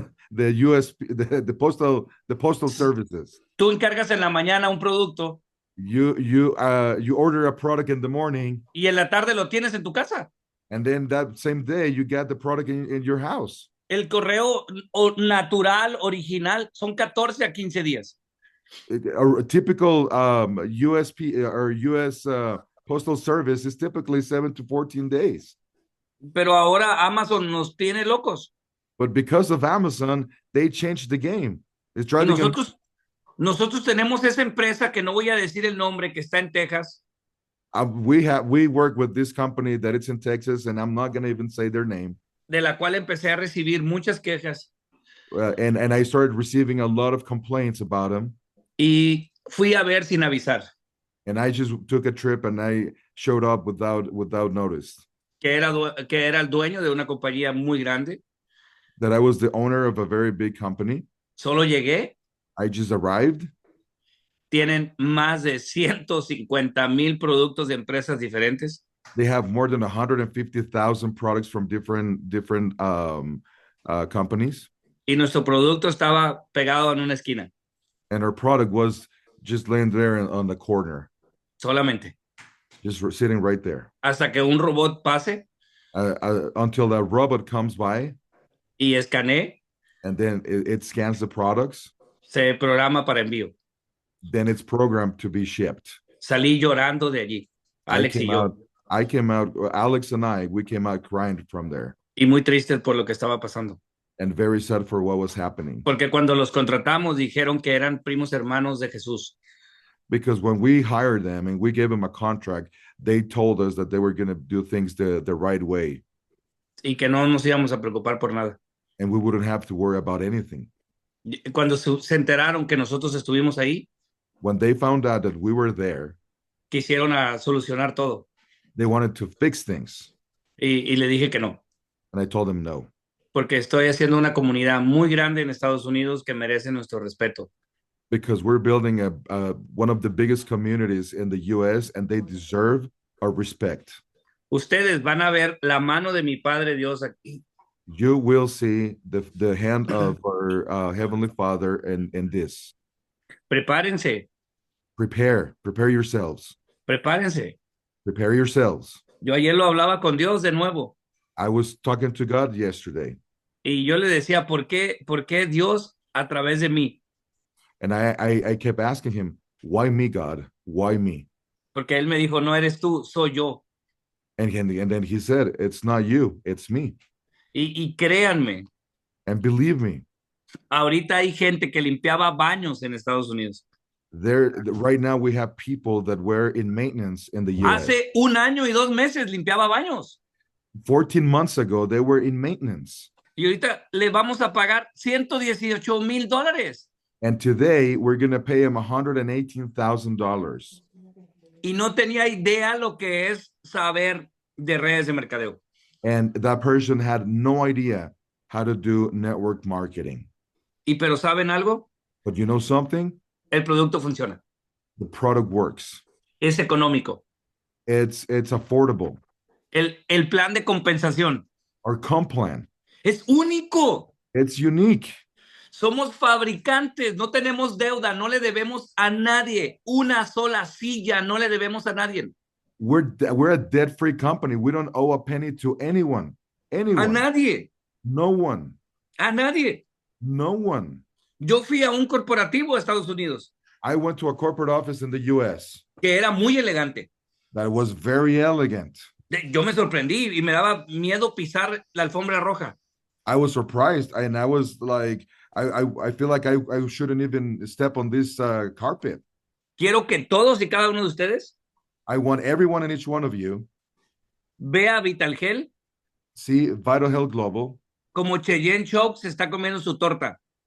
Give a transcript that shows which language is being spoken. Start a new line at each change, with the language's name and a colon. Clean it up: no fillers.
English: The USP, the postal services.
Spanish: Tú encargas en la mañana un producto.
English: You order a product in the morning.
Spanish: Y en la tarde lo tienes en tu casa.
English: And then that same day you get the product in your house.
Spanish: El correo natural, original, son 14 a 15 días.
English: A typical USP or US postal service is typically 7 to 14 days.
Spanish: Pero ahora Amazon nos tiene locos.
English: But because of Amazon, they changed the game. It's driving
Spanish: nosotros tenemos esa empresa que no voy a decir el nombre, que está en Texas.
English: We work with this company that it's in Texas, and I'm not going to even say their name.
Spanish: de la cual empecé a recibir muchas quejas
English: and I started receiving a lot of complaints about him.
Spanish: y fui a ver sin avisar
English: And I just took a trip and I showed up without notice
Spanish: que era el dueño de una compañía muy grande.
English: that I was the owner of a very big company.
Spanish: Solo llegué,
English: I just arrived.
Spanish: tienen más de 150,000 productos de empresas diferentes.
English: They have more than 150,000 products from different companies,
Spanish: Y nuestro producto estaba pegado en una esquina,
English: and our product was just laying there on the corner,
Spanish: solamente.
English: just sitting right there.
Spanish: Hasta que un robot pase
English: Until that robot comes by,
Spanish: y escanee,
English: and then it scans the products,
Spanish: se programa para envío.
English: then it's programmed to be shipped.
Spanish: Salí llorando de allí, Alex y yo,
English: I came out, Alex and we came out crying from there
Spanish: y muy tristes por lo que estaba pasando.
English: and very sad for what was happening.
Spanish: Porque cuando los contratamos dijeron que eran primos hermanos de Jesús.
English: Because when we hired them and we gave them a contract, they told us that they were going to do things the right way.
Spanish: Y que no nos íbamos a preocupar por nada.
English: And we wouldn't have to worry about anything.
Spanish: Cuando se enteraron que nosotros estuvimos ahí,
English: When they found out that we were there,
Spanish: quisieron a solucionar todo.
English: they wanted to fix things.
Spanish: Y le dije que no.
English: And I told them no.
Spanish: Porque estoy haciendo una comunidad muy grande en Estados Unidos que merece nuestro respeto.
English: Because we're building one of the biggest communities in the US and they deserve our respect.
Spanish: Ustedes van a ver la mano de mi Padre Dios aquí.
English: You will see the hand of our Heavenly Father in this.
Spanish: Prepárense,
English: Prepare yourselves.
Spanish: prepárense.
English: Prepare yourselves.
Spanish: Yo ayer lo hablaba con Dios de nuevo.
English: I was talking to God yesterday.
Spanish: Y yo le decía, ¿por qué Dios a través de mí?
English: And I kept asking him, why me, God? Why me?
Spanish: Porque él me dijo, no eres tú, soy yo.
English: And then he said, it's not you, it's me.
Spanish: Y créanme,
English: And believe me,
Spanish: ahorita hay gente que limpiaba baños en Estados Unidos.
English: right now we have people that were in maintenance in the US.
Spanish: Hace 1 año y 2 meses limpiaba baños.
English: 14 months ago, they were in maintenance.
Spanish: Y ahorita le vamos a pagar $118,000.
English: And today we're going to pay him $118,000.
Spanish: Y no tenía idea lo que es saber de redes de mercadeo.
English: And that person had no idea how to do network marketing.
Spanish: Pero ¿saben algo?
English: But you know something?
Spanish: El producto funciona.
English: The product works.
Spanish: Es económico.
English: It's affordable.
Spanish: El plan de compensación
English: Our comp plan.
Spanish: es único.
English: It's unique.
Spanish: Somos fabricantes, no tenemos deuda, no le debemos a nadie. Una sola silla, no le debemos a nadie.
English: We're a debt-free company. We don't owe a penny to anyone.
Spanish: A nadie.
English: No one.
Spanish: A nadie.
English: No one.
Spanish: Yo fui a un corporativo de Estados Unidos.
English: I went to a corporate office in the US.
Spanish: Que era muy elegante.
English: That was very elegant.
Spanish: Yo me sorprendí y me daba miedo pisar la alfombra roja.
English: I was surprised and I was like, I feel like I shouldn't even step on this carpet.
Spanish: Quiero que todos y cada uno de ustedes
English: I want everyone and each one of you
Spanish: vea Vitalgel
English: see Vital Health Global
Spanish: como Cheyenne Chow se está comiendo su torta.